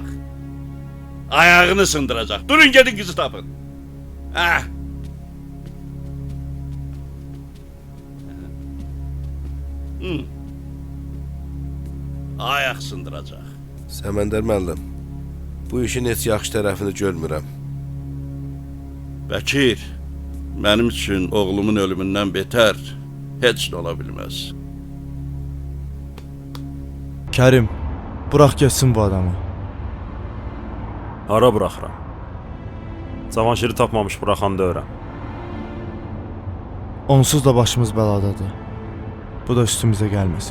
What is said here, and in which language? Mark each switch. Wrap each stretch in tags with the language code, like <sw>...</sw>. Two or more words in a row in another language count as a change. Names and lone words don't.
<az>Ayağını sındıracak. Durun gedin kızı tapın. Ah. Hı. Ayak sındıracak. Səməndər müəllim, bu işin heç yaxşı tərəfini görmürəm.</az> <tr>Bekir, benim için oğlumun ölümünden beter hiç de olabilmez.</tr> <az>Kərim, burax getsin bu adamı. Hara buraxıram? Cavanşiri tapmamış buraxan deyirəm. Onsuz da başımız bəladadır. Bu da üstümüzə gəlməsin.</az>